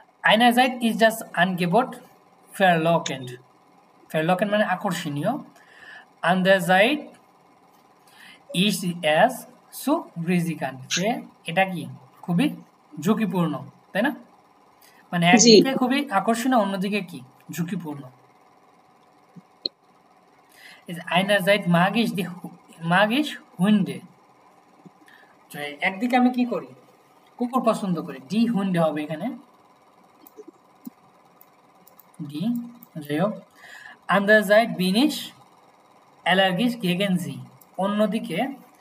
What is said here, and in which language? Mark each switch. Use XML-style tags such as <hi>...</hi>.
<de>einerseits ist das Angebot verlockend, verlockend</de> <bn>মানে আকর্ষণীয়,</bn> <de>andererseits ist es zu riskant,</de> <bn>যে এটা কি খুবই ঝুঁকিপূর্ণ, তাই না? মানে জি। একদিকে খুবই আকর্ষণীয়, অন্যদিকে কি ঝুঁকিপূর্ণ।</bn> <de>einerseits mag ich Hunde,</de> <bn>একদিকে আমি কি করি, কুকুর পছন্দ করি, ডি হুন্ডে হবে এখানে, ডি, যাই হোক।</bn> <de>andererseits bin ich allergisch gegen sie,</de> <bn>অন্যদিকে এটার</bn>